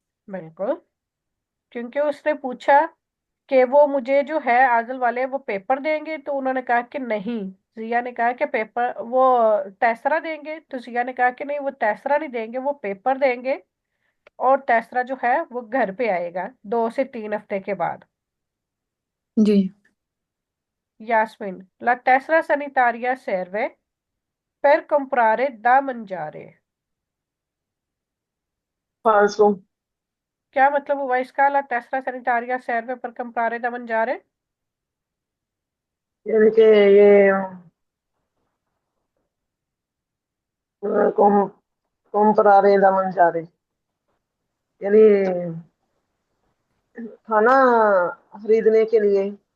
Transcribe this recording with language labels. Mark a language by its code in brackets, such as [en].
[hi] बिल्कुल, क्योंकि उसने पूछा कि वो मुझे जो है आजल वाले वो पेपर देंगे, तो उन्होंने कहा कि नहीं। जिया ने कहा कि पेपर वो तैसरा देंगे, तो जिया ने कहा कि नहीं, वो तैसरा नहीं देंगे, वो पेपर देंगे। और तैसरा जो है वो घर पे आएगा 2 से 3 हफ्ते के बाद। जी। [it] यास्मीन, la tessera sanitaria serve per comprare da mangiare। फालसो। [hi] क्या मतलब हुआ इसका? [it] ला tessera sanitaria serve per comprare da mangiare। [hi] यानी कि ये कौम [it] comprare da mangiare, [hi] यानी खाना खरीदने के लिए।